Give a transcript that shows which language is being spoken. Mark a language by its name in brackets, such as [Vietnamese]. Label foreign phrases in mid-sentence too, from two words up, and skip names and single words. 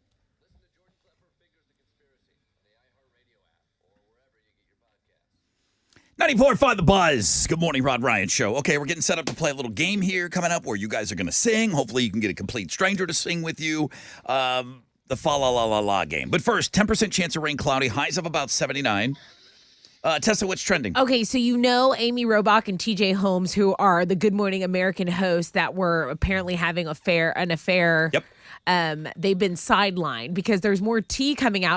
[English] Listen to Jordan Klepper Figures the Conspiracy on the iHeartRadio app or wherever you get your podcasts. 94.5 The Buzz. Good morning, Rod Ryan Show. Okay, we're getting set up to play a little game here coming up where you guys are going to sing. Hopefully you can get a complete stranger to sing with you. The fa la la la la game. But first, 10% chance of rain, cloudy, highs of about 79. Tessa, what's trending? Okay, so you know Amy Robach and TJ Holmes, who are the Good Morning American hosts that were apparently having an affair. Yep. They've been sidelined because there's more tea coming out.